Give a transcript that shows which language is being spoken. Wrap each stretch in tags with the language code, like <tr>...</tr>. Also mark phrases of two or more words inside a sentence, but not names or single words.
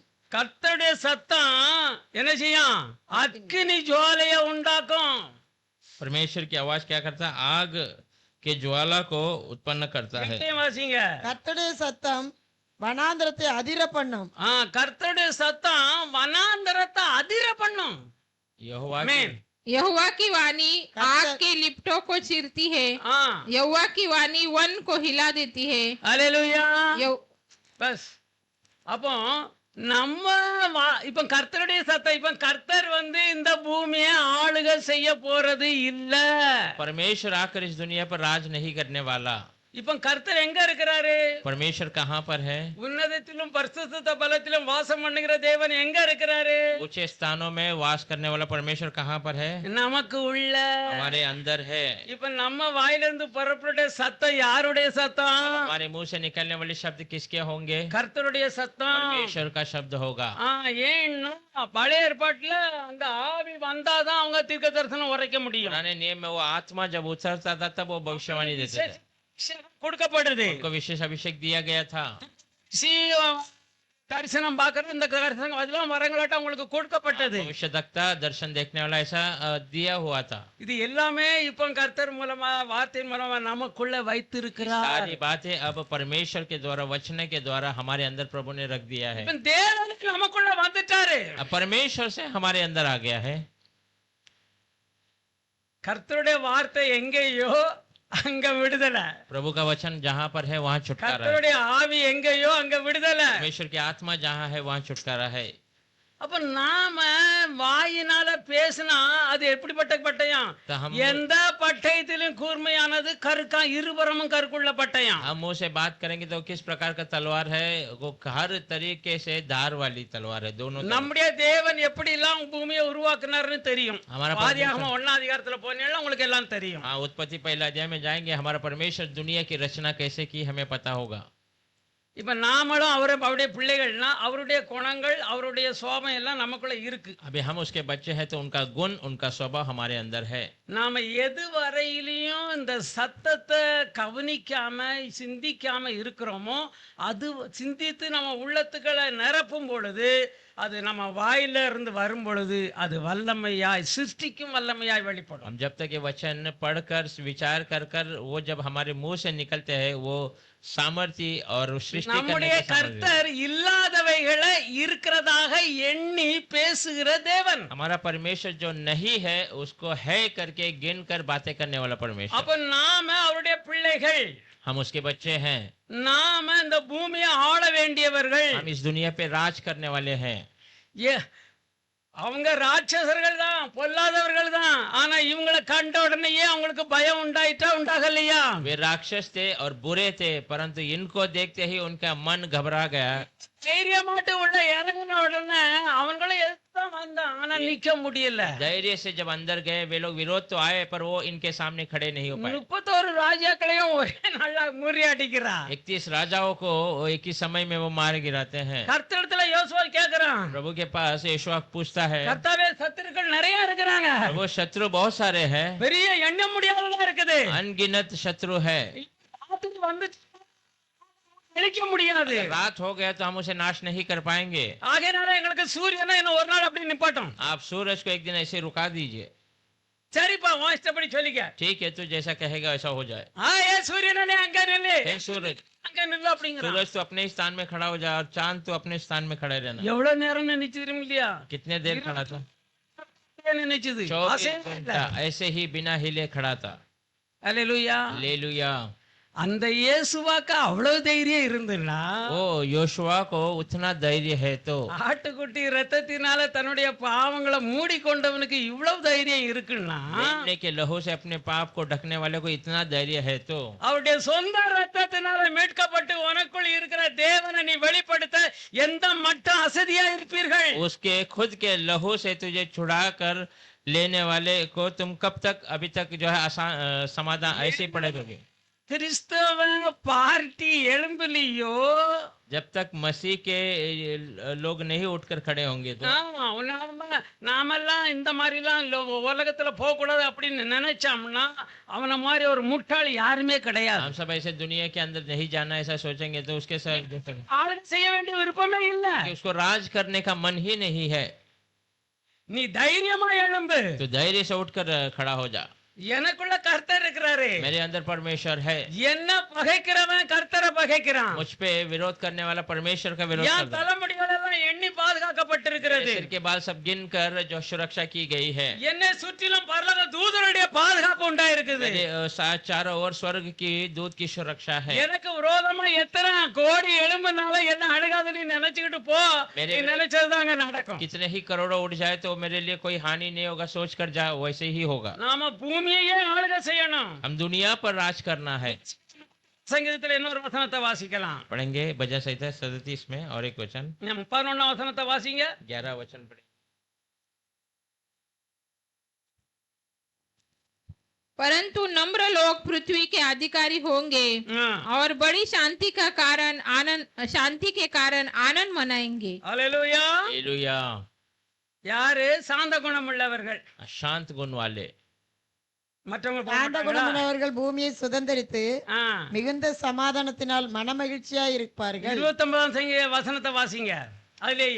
<ta>கர்த்தருடைய சத்தம் என்ன செய்யும்? அக்கினி ஜுவாலைய உண்டாக்கும்.</ta> <hi>परमेश्वर की आवाज क्या करता है? आग के ज्वाला को उत्पन्न करता है।</hi> <ta>வாசிங்க. கர்த்தருடைய சத்தம் வனாந்தரத்தை அதிர பண்ணும். கர்த்தருடைய சத்தம் வனாந்தரத்தை அதிர பண்ணும்.</ta> <hi>यहोवा की वाणी आग के लिपटों को चीरती है। यहोवा की वाणी वन को हिला देती है। हालेलुया।</hi> <ta>बस அப்போ நம்ம இப்ப கர்த்தருடைய சத்தம், இப்ப கர்த்தர் இந்த பூமியை ஆளுகை செய்ய போறது இல்ல.</ta> <hi>परमेश्वर आकर इस दुनिया पर राज नहीं करने वाला।</hi> <ta>இப்ப கர்த்தர் எங்க இருக்கிறாரு?</ta> <hi>परमेश्वर कहाँ पर है?</hi> <ta>உன்னதத்திலும் பரிசுத்த பலத்திலும் வாசம் பண்ணுகிற தேவன் எங்க இருக்கிறாரு?</ta> <hi>ऊंचे स्थानों में वास करने वाला परमेश्वर कहाँ पर है?</hi> <ta>நமக்கு உள்ள,</ta> <hi>हमारे अंदर है।</hi> <ta>இப்ப நம்ம வாயிலிருந்து புறப்பட்ட சத்தம் யாருடைய சத்தம்?</ta> <hi>हमारे मुंह से निकलने वाले शब्द किसके होंगे?</hi> <ta>கர்த்தருடைய சத்தம்,</ta> <hi>परमेश्वर का शब्द होगा।</hi> <ta>ஏன்னா பழைய ஏற்பாட்டுல அந்த ஆவி வந்தாதான் அவங்க தீர்க்க தரிசனம் உரைக்க முடியும்.</ta> <hi>पुराने नियम में वो आत्मा जब उतरता था तब वो भविष्यवाणी देते थे।</hi> <ta>கொடுக்கப்படுது,</ta> <hi>उनको विशेष अभिषेक दिया गया था।</hi> <ta>தரிசனம் பார்க்கறது இந்த தரிசனம் அதெல்லாம் வரங்களாட்ட உங்களுக்கு கொடுக்கப்பட்டது.</ta> <hi>भविष्यवक्ता, दर्शन देखने वाला ऐसा दिया हुआ था।</hi> <ta>இது எல்லாமே இப்ப கர்த்தர் மூலமா வார்த்தையின் மூலமா நமக்குள்ள வைத்திருக்கிறார்.</ta> <hi>सारी बातें अब परमेश्वर के द्वारा, वचन के द्वारा हमारे अंदर प्रभु ने रख दिया है।</hi> <ta>தேவனுக்கு நமக்குள்ள வந்துட்டாரு,</ta> <hi>परमेश्वर से हमारे अंदर आ गया है।</hi> <ta>கர்த்தருடைய வார்த்தை எங்கேயோ அங்க விடுதலை,</ta> <hi>प्रभु का वचन जहाँ पर है वहाँ छुटकारा है।</hi> <ta>கர்த்தருடைய ஆவி எங்கேயோ अங்க விடுதலை,</ta> <hi>परमेश्वर की आत्मा जहाँ है वहाँ छुटकारा है।</hi> <ta>அப்ப நாம வாயினால பேசினா அது எப்படிப்பட்ட பட்டயம்? எந்த பட்டயத்திலும் கூர்மையானது கருக்கா, இருபுறமும் கருக்குள்ள பட்டயம்.</ta> <hi>हम मुंह से बात करेंगे तो किस प्रकार का तलवार है? वो हर तरीके से धार वाली तलवार है, दोनों।</hi> <ta>நம்முடைய தேவன் எப்படி எல்லாம் பூமியை உருவாக்குனார்னு தெரியும். ஆதியாகமம் 1ஆம் அதிகாரத்துல போனீங்கன்னா உங்களுக்கு எல்லாம் தெரியும்.</ta> <hi>हाँ, उत्पत्ति पहला अध्याय में जाएंगे, हमारा परमेश्वर दुनिया की रचना कैसे की हमें पता होगा।</hi> <ta>இப்ப நாமளும் அவருடைய பிள்ளைகள்னா அவருடைய குணங்கள், அவருடைய சுபாவம் எல்லாம் நமக்குள்ள இருக்கு.</ta> <hi>अभी हम उसके बच्चे हैं तो उनका गुण, उनका स्वभाव हमारे अंदर है।</hi> <ta>நாம எது வரையிலையும் இந்த சத்தத்தை கவனிக்காம சிந்திக்காம இருக்கிறோமோ, அது சிந்தித்து நம்ம உள்ளத்துக்களை நிரப்பும் பொழுது, அது நம்ம வாயில இருந்து வரும் பொழுது அது வல்லமையாய், சிருஷ்டிக்கும் வல்லமையாய் வெளிப்படும்.</ta> <hi>हम जब तक ये वचन पढ़कर विचार कर कर वो जब हमारे मुंह से निकलते हैं वो सामर्थ्य और सृष्टि</hi> <ta>நம்முடைய கர்த்தர் இல்லாதவைகளை இருக்கிறதாக எண்ணி பேசுகிற தேவன்.</ta> <hi>हमारा परमेश्वर जो नहीं है उसको है करके गिन कर बातें करने वाला परमेश्वर।</hi> <ta>அப்ப நாம அவருடைய பிள்ளைகள்,</ta> <hi>हम उसके बच्चे हैं।</hi> <ta>நாம இந்த பூமியை ஆள வேண்டியவர்கள்,</ta> <hi>हम इस दुनिया पे राज करने वाले हैं।</hi> <ta>அவங்க ராட்சசர்கள் தான், பொல்லாதவர்கள் தான். ஆனா இவங்களை கண்ட உடனேயே அவங்களுக்கு பயம் உண்டாயிட்டா உண்டாகலையா?</ta> <hi>वे राक्षस थे और बुरे थे, परंतु इनको देखते ही उनका मन घबरा गया।</hi> <ta>தைரியமாட்டு உள்ள இறங்கின உடனே அவங்களும் எதுதான் வந்தான், ஆனா நிக்க முடியல.</ta> <hi>धैर्य से जब अंदर गए वे लोग विरोध तो आए, पर वो इनके सामने खड़े नहीं हो पाए।</hi> <ta>31 ராஜாக்களையும் ஒரே நாள்ல முறியடிக்கிறா.</ta> <hi>31 राजाओं को एक ही समय में वो मार गिराते हैं।</hi> <ta>கர்த்தரிடத்துல யோசுவா கேக்குறான்,</ta> <hi>प्रभु के पास यहोशू पूछता है,</hi> <ta>கர்த்தாவே சத்துருக்கள் நிறைய இருக்கிறாங்க,</ta> <hi>वो शत्रु बहुत सारे हैं,</hi> <ta>பெரிய எண்ண முடியாததா இருக்குது,</ta> <hi>अनगिनत शत्रु है,</hi> <ta>ராத்திரி வந்து அழிக்க முடியாது,</ta> <hi>रात हो गया तो हम उसे नाश नहीं कर पाएंगे,</hi> <ta>ஆகையினால எங்களுக்கு சூரியனை இன்னும் ஒரு நாள் அப்படி நிப்பாட்டும்.</ta> <hi>आप सूरज को एक दिन ऐसे रुका दीजिए।</hi> <ta>சரிப்பா, உன் இஷ்டப்படி சொல்லிக்க.</ta> <hi>ठीक है, तू जैसा कहेगा वैसा हो जाए।</hi> <ta>ஏ சூரியனே அங்க நில்லு,</ta> <hi>हे सूरज,</hi> <ta>அங்க நில்லு அப்படிங்கிறான்.</ta> <hi>सूरज तो अपने स्थान में खड़ा हो जाए और चांद तो अपने स्थान में खड़े रहना।</hi> <ta>எவ்வளவு நேரம் நினைச்சு இல்லையா?</ta> <hi>कितने देर खड़ा था?</hi> <ta>நினைச்சது</ta> <hi>24 घंटा ऐसे ही बिना हिले खड़ा था।</hi> <ta>அல்லேலூயா.</ta> <hi>हालेलुया।</hi> <ta>அந்த இயேசுவாக்கு அவ்வளவு தைரியம் இருந்துன்னா,</ta> <hi>ओ योशुआ को उतना धैर्य है तो</hi> <ta>ஆட்டுக்குட்டி ரத்தத்தினால தன்னுடைய பாவங்களை மூடிக்கொண்டவனுக்கு இவ்வளவு தைரியம் இருக்குன்னா,</ta> <hi>मेमने के लहू से अपने पाप को ढकने वाले को इतना धैर्य है तो</hi> <ta>அவருடைய சொந்த ரத்தத்தினால மீட்கப்பட்டு உனக்குள் இருக்கிற தேவனை நீ வெளிப்படுத்த எந்த மட்டும் அசதியா இருப்பீர்கள்?</ta> <hi>उसके खुद के लहू से तुझे छुड़ा कर लेने वाले को तुम कब तक अभी तक जो है समाधान ऐसे ही पड़े रहोगे?</hi> <ta>கிறிஸ்தவ பார்ட்டி எழும்பலியோ,</ta> <hi>जब तक मसीह के लोग नहीं उठकर खड़े होंगे तो</hi> <ta>நாமெல்லாம் இந்த மாதிரிலாம் உலகத்துல போக கூடாது அப்படின்னு நினைச்சோம்னா அவன மாதிரி ஒரு முட்டாள் யாருமே கிடையாது.</ta> <hi>हम सब ऐसे दुनिया के अंदर नहीं जाना ऐसा सोचेंगे तो उसके साथ</hi> <ta>ஆளுங்க செய்ய வேண்டிய விருப்பமே இல்ல,</ta> <hi>उसको राज करने का मन ही नहीं है।</hi> <ta>நீ தைரியமா எழும்பு,</ta> <hi>तो धैर्य से उठकर खड़ा हो जा।</hi> <ta>எனக்குள்ள கர்த்தர் இருக்கிறாரு,</ta> <hi>मेरे अंदर परमेश्वर है,</hi> <ta>என்ன பகைக்கிறவன் கர்த்தரை பகைக்கிறான்,</ta> <hi>मुझ पे विरोध करने वाला परमेश्वर का विरोध</hi> <ta>என்</ta> <hi>कर रहा है।</hi> <ta>தலைமுடிகள் எல்லாம் எண்ணி பாதுகாக்கப்பட்டிருக்கிறது,</ta> <hi>सिर के बाल सब गिन कर जो सुरक्षा की गई है,</hi> <ta>என்னை சுற்றிலும் பரலோக தூதருடைய பாதுகாப்பு உண்டாயிருக்குது,</ta> <hi>मेरे साथ चारों ओर स्वर्ग की दूत की सुरक्षा है।</hi> <ta>எனக்கு விரோதமா எத்தனை கோடி எழும்புனால என்ன அழுகாதுன்னு நினைச்சுக்கிட்டு போ, நீ நினைச்சதுதாங்க நடக்கும்.</ta> <hi>कितने ही करोड़ों उठ जाए तो मेरे लिए कोई हानि नहीं होगा, सोच कर जा वैसे ही होगा।</hi> <ta>நாம பூமியையே ஆளுகை செய்யணும்.</ta> <hi>हम दुनिया पर राज करना है।</hi> <ta>சங்கீதத்துல இன்னொரு வசனத்தை வாசிக்கலாம்.</ta> <hi>पढ़ेंगे भजन संहिता 37 में और एक वचन,</hi> <ta>11ஆம் வசனத்தை வாசிங்க.</ta> <hi>11 वचन पढ़ेंगे। परंतु नम्र लोग पृथ्वी के अधिकारी होंगे और बड़ी शांति के कारण आनंद मनाएंगे।</hi> <ta>அல்லேலூயா.</ta> <hi>हालेलुया।</hi> <ta>யாரு? சாந்த குணம் உள்ளவர்கள்,</ta> <hi>शांत गुण वाले,</hi> <ta>மற்றவங்க சாந்த குணமுள்ளவர்கள் பூமியை சுதந்தரித்து ஆ, மிகுந்த சமாதானத்தினால் மனமகிழ்ச்சியாய் இருப்பார்கள். 29ஆம் வசனத்தை வாசிங்க. அதுலேயே</ta>